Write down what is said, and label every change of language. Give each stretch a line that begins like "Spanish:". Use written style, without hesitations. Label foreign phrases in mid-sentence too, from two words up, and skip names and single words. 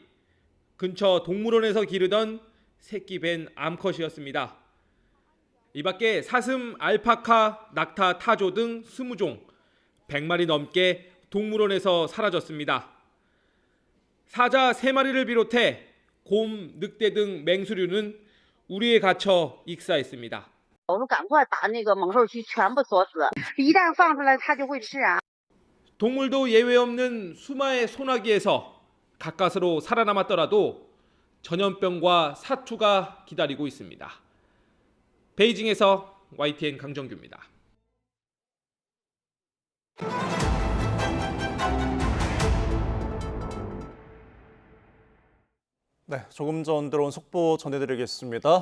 Korean: 근처 동물원에서 기르던 새끼 뱀 암컷이었습니다. 이 밖에 사슴, 알파카, 낙타, 타조 등 20종, 100마리 넘게 동물원에서 사라졌습니다. 사자 3마리를 비롯해 곰, 늑대 등 맹수류는 우리에 갇혀 익사했습니다.
Chinese: 我们赶快把那个猛兽区全部锁死，一旦放出来，它就会吃啊。
Korean: 동물도 예외 없는 수마의 소나기에서 가까스로 살아남았더라도 전염병과 사투가 기다리고 있습니다. 베이징에서 YTN 강정규입니다. 네, 조금 전 들어온 속보 전해드리겠습니다.